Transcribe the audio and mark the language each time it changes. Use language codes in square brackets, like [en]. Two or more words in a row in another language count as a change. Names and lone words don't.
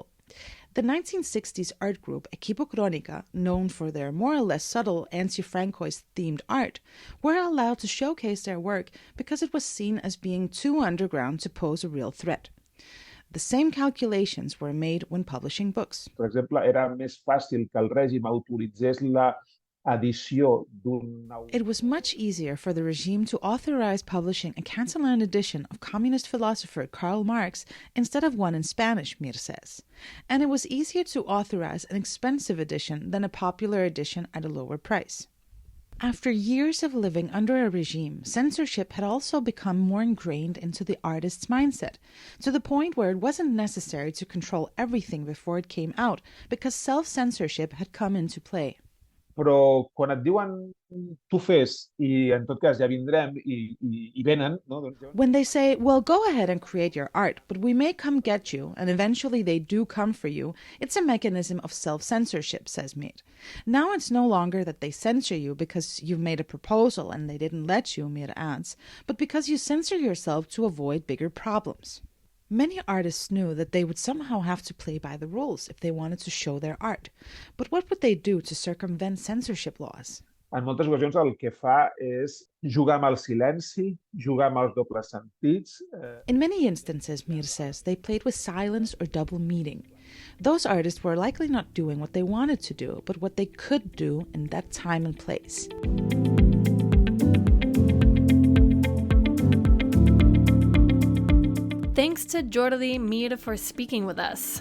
[en] The 1960s art group Equipo Crónica, known for their more or less subtle anti-Francoist themed art, were allowed to showcase their work because it was seen as being too underground to pose a real threat. The same calculations were made when publishing books. [ca] Per exemple, era més fàcil que el règim autoritzés la edició d'un... [en] It was much easier for the regime to authorize publishing a Catalan edition of communist philosopher Karl Marx instead of one in Spanish, Mir says. And it was easier to authorize an expensive edition than a popular edition at a lower price. After years of living under a regime, censorship had also become more ingrained into the artist's mindset, to the point where it wasn't necessary to control everything before it came out, because self-censorship had come into play. [ca] Però quan et diuen tu fes i en tot cas ja vindrem i venen... No? [en] When they say, well, go ahead and create your art, but we may come get you, and eventually they do come for you, it's a mechanism of self-censorship, says Mir. Now it's no longer that they censor you because you've made a proposal and they didn't let you, Mir adds, but because you censor yourself to avoid bigger problems. Many artists knew that they would somehow have to play by the rules if they wanted to show their art. But what would they do to circumvent censorship laws? [ca] En moltes ocasions el que fa és jugar amb el silenci, jugar amb els dobles sentits. [en] In many instances, Mir says, they played with silence or double meaning. Those artists were likely not doing what they wanted to do, but what they could do in that time and place. Thanks to Jordi Mir for speaking with us.